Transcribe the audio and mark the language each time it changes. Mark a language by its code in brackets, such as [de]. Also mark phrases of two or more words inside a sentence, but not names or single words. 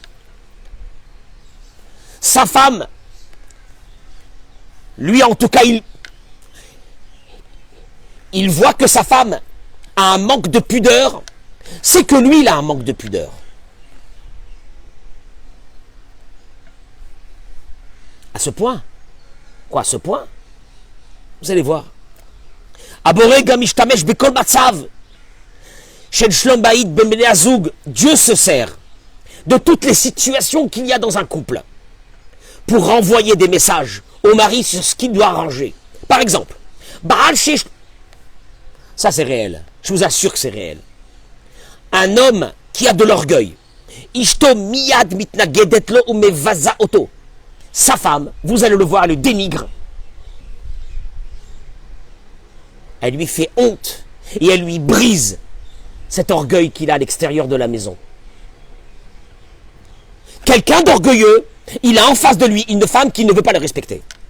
[fr] Sa femme, lui en tout cas, il voit que sa femme a un manque de pudeur, c'est que lui, il a un manque de pudeur. À ce point. Quoi, à ce point? Vous allez voir. [he] הבורא גם משתמש בכל מצב. של שלום בית בין בני הזוג. [fr] Dieu se sert de toutes les situations qu'il y a dans un couple pour renvoyer des messages au mari sur ce qu'il doit arranger. Par exemple, Baal Shesh. Ça c'est réel. Je vous assure que c'est réel. Un homme qui a de l'orgueil. [he] אשתו מיד מתנגדת לו ומבזה אותו. [fr] Sa femme, vous allez le voir, elle le dénigre. Elle lui fait honte et elle lui brise cet orgueil qu'il a à l'extérieur de la maison. Quelqu'un d'orgueilleux, il a en face de lui une femme qui ne veut pas le respecter.